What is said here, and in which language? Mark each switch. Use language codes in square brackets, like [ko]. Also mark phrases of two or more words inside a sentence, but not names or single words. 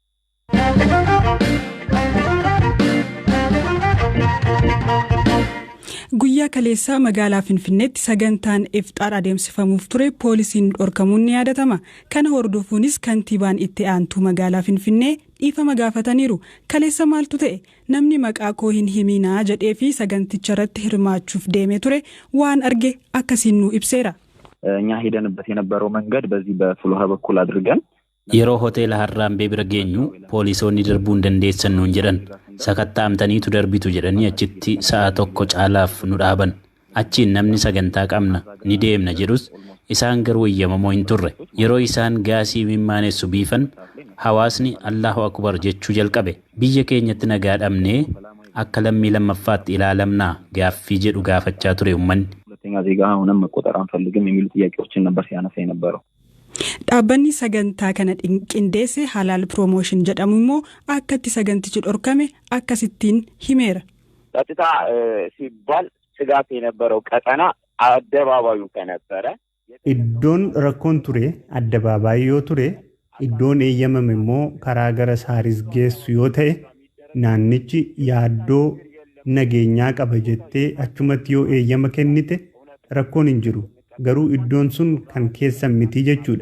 [om] Guyyaa kaleessaa magaalaa Finfinneetti sagantaan ifxaar adeemsifamuuf ture poolisiin dhorkamuun ni yaadatama. Kana hordofuunis kantiibaan itti aantuu magaalaa Finfinnee dhiifama gaafataniiru. Kaleessa maaltu ta'e? Namni maqaa koo hin himinaa jedhee fi saganticha irratti hirmaachuuf deemee ture waan arge akkasiin nu ibseera. [am] እኛ ሄደንበት የነበረው መንገድ በዚህ በፍሎሃ በኩል አድርገን [om] yeroo hoteela harraambee bira geenyu poolisoonni darbuu hin dandeessan nuun jedhan sakattaamtaniitu darbitu jedhanii achitti sa'a tokko caalaaf nu dhaaban Achiin namni sagantaa qabna ni deemna jedhus isaan garuu eeyyamamoo hin turre. Yeroo isaan gaasii mimmaanessu biifan hawaasni [ar] الله أكبر [om] jechuu jalqabe. Biyya keenyatti nagaa dhabnee akka lammii lammaffaatti ilaalamnaa gaaffii jedhu gaafachaa ture uummanni. Dhaabbanni sagantaa kana qindeesse Halaal Promotion jedhamu immoo akka itti sagantichi dhorkame akkasittiin himeera. [am] ጸጥታ ሲባል ስጋት የነበረው ቀጠና አደባባዩ ከነበረ [om] iddoon rakkoon ture addabaabaayii yoo ture iddoon eeyyamame immoo karaa gara saaris geessu yoo ta'e naannichi yaaddoo nageenyaa qaba jettee achumatti yoo eeyyama kennite rakkoon hin jiru garuu iddoon sun kan keessan miti jechuudha.